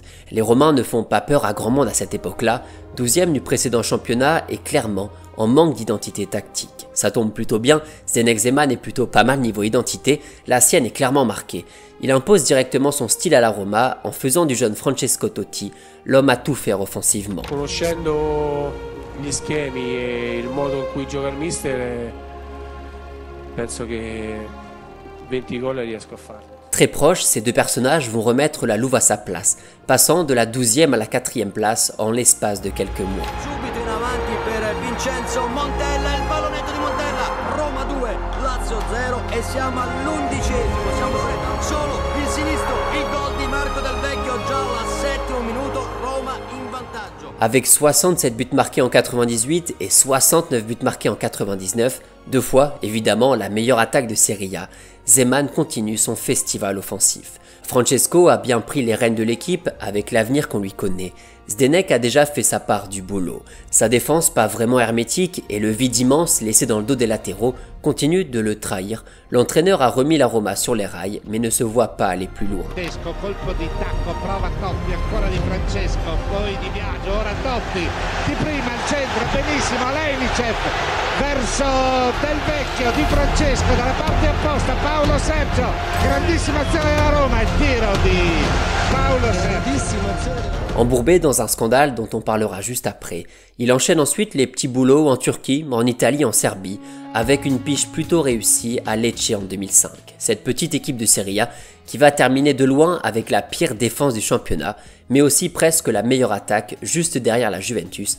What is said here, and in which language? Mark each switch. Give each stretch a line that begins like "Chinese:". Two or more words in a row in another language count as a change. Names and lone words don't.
French: Les Romains ne font pas peur à grand monde à cette époque-là, 12e du précédent championnat et clairement en manque d'identité tactique. Ça tombe plutôt bien, Zdeněk Zeman est plutôt pas mal niveau identité, la sienne est clairement marquée. Il impose directement son style à la Roma en faisant du jeune Francesco Totti l'homme à tout faire offensivement.
Italian: Conoscendo gli schemi e il modo in cui gioca il mister, penso che 20 gol riesco a fare.
French: Très proches, ces deux personnages vont remettre la Louve à sa place, passant de la 12e à la 4e place en l'espace de quelques mois.
Italian: Subito in avanti per Vincenzo Montella, il pallonetto di Montella, Roma 2, Lazio 0 e siamo all'11esimo, siamo solo il sinistro, il gol di Marco Del Vecchio già al 7° minuto, Roma in vantaggio.
French: Avec 67 buts marqués en 98 et 69 buts marqués en 99, deux fois évidemment la meilleure attaque de Serie A, Zeman continue son festival offensif. Francesco a bien pris les rênes de l'équipe avec l'avenir qu'on lui connaît. Zdeněk a déjà fait sa part du boulot. Sa défense pas vraiment hermétique et le vide immense laissé dans le dos des latéraux continue de le trahir. L'entraîneur a remis la Roma sur les rails mais ne se voit pas aller plus loin.
Italian: Colpo di tacco, prova Totti, ancora di Francesco, poi di Biagio, ora Totti, di prima il centro, benissimo, Lejničev verso Del Vecchio, di Francesco, dalla parte opposta, Paolo Sergio, grandissima azione della Roma, il tiro di Paolo Sergio.
French: Embourbé dans un scandale dont on parlera juste après, il enchaîne ensuite les petits boulots en Turquie, en Italie, en Serbie, avec une pige plutôt réussie à Lecce en 2005. Cette petite équipe de Serie A qui va terminer de loin avec la pire défense du championnat, mais aussi presque la meilleure attaque juste derrière la Juventus.